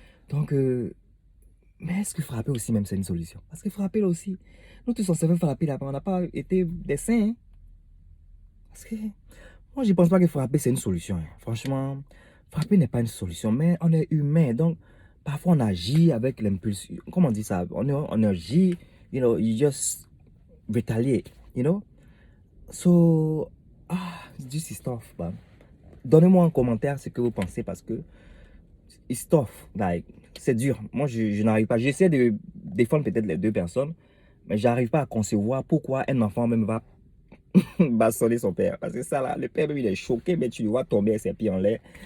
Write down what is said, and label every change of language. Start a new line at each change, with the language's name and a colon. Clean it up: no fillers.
French: Donc, mais est-ce que frapper aussi, même, c'est une solution? Parce que frapper là aussi, nous tous on savait frapper là, on n'a pas été des saints. Hein? Parce que moi, je ne pense pas que frapper c'est une solution. Hein. Franchement, frapper n'est pas une solution, mais on est humain. Donc, parfois on agit avec l'impulsion. Comment on dit ça? On agit,
English: you know, you just retaliate, you know? So, this is tough, man.
French: Donnez-moi en commentaire ce que vous pensez parce que
English: it's tough, like,
French: c'est dur. Moi, je n'arrive pas. J'essaie de défendre peut-être les deux personnes, mais j'arrive pas à concevoir pourquoi un enfant même va bastonner son père. Parce que ça, là, le père, même, il est choqué, mais tu le vois tomber avec ses pieds en l'air.